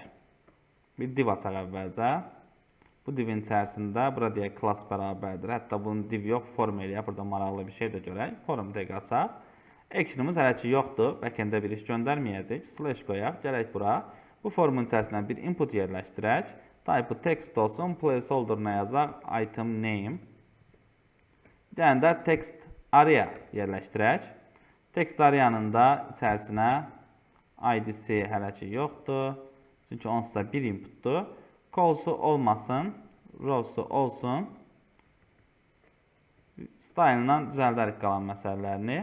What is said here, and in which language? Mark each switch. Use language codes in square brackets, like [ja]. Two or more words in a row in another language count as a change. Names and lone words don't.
[az] Bir div açaq əvvəlcə. Bu divin içərisində, bura deyək, class bərabərdir. Hətta bunun div yox, form eləyək. Burada maraqlı bir şey də görək. Form tag açaq. Action'ımız hələ ki yoxdur. Backend'ə bir iş göndərməyəcək. Slash qoyaq. Gələk bura. Bu formun içərisindən bir input yerləşdirək. [en] Type text [az] olsun. Placeholder'ına yazaq. [en] Item name. [az] Bir dənə də [en] text area [az] yerləşdirək. [en] Text areanın [az] da içərisinə id'si hələ ki yoxdur. Çünki onsuz bir inputdur. Calls'u olmasın. Rows'u olsun. Style'ından düzəldərik qalan məsələlərini.